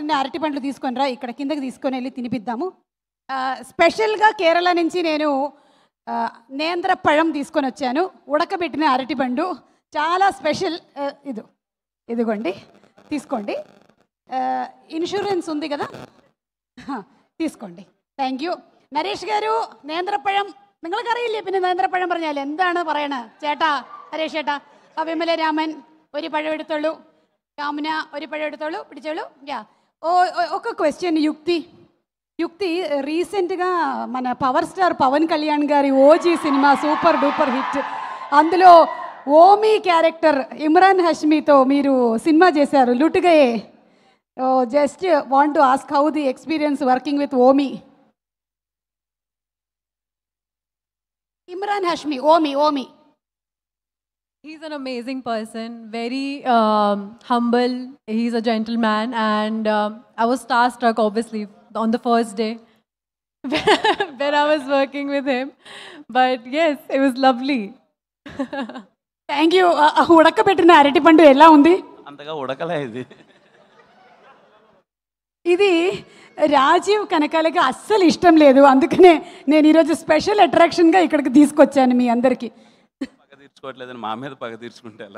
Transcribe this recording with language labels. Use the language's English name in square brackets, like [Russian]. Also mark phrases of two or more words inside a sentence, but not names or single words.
[Telugu] పెట్టిన అరటి పండ్లు తీసుకొని రా, ఇక్కడ కిందకి తీసుకొని వెళ్ళి తినిపిద్దాము. స్పెషల్గా కేరళ నుంచి నేను [Malayalam] നേന്ത്ര പഴം [Telugu] తీసుకొని వచ్చాను, ఉడకబెట్టిన అరటిపండు, చాలా స్పెషల్. ఇదిగోండి, తీసుకోండి. ఇన్సూరెన్స్ ఉంది కదా, [English] തീസ്കോണ്ടി. Thank you. [Malayalam] നരേഷ് ഗാരു നേന്ത്രപ്പഴം നിങ്ങൾക്കറിയില്ലേ? പിന്നെ നേന്ത്രപ്പഴം പറഞ്ഞാൽ എന്താണ് പറയണത്? ചേട്ടാ, നരേഷ് ചേട്ടാ, വിമല രാമൻ ഒരു പഴം എടുത്തോളൂ, കാമുന ഒരു പഴം എടുത്തോളൂ, പിടിച്ചോളൂ. [Telugu] యా ఒక క్వశ్చన్. యుక్తి రీసెంట్గా మన పవర్ స్టార్ పవన్ కళ్యాణ్ గారి ఓజీ సినిమా [English] super duper hit, [Telugu] అందులో ఓమీ క్యారెక్టర్ ఇమ్రాన్ హష్మీతో మీరు సినిమా చేశారు, లుటుగయే. [English] just want to ask how the experience working with Omi. Imran Hashmi, Omi. He's an amazing person, very humble. He's a gentleman, and I was starstruck, obviously, on the first day when I was working with him. But yes, it was lovely. Thank you. [Telugu] ఉడకబెట్టిన అరటిపండు ఎలా ఉంది? అంతగా ఉడకలే ఇది. ఇది రాజీవ్ కనకాలకి అస్సలు ఇష్టం లేదు, అందుకనే నేను ఈరోజు [English] special attraction [Telugu] ఇక్కడికి తీసుకొచ్చాను మీ అందరికీ. పగ తీర్చుకోవట్లేదని మా మీద పగ తీర్చుకుంటే ఎలా?